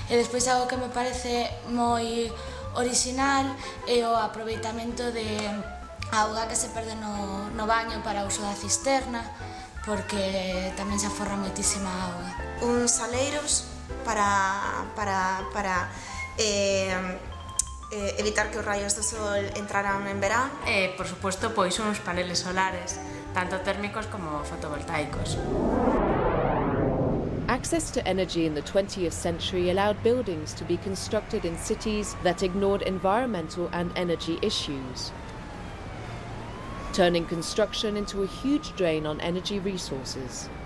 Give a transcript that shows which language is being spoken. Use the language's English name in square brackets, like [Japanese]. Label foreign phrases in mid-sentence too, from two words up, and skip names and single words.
[Galician] E despois algo que me parece moi orixinal é o aproveitamento de auga que se perde no baño para uso da cisterna, porque tamén se aforra moitísima auga. Uns saleiros para evitar que os rayos do sol entraran en verán. E, por suposto, pois uns paneles solares, tanto térmicos como fotovoltaicos. [English] Access to energy in the 20th century allowed buildings to be constructed in cities that ignored environmental and energy issues, turning construction into a huge drain on energy resources.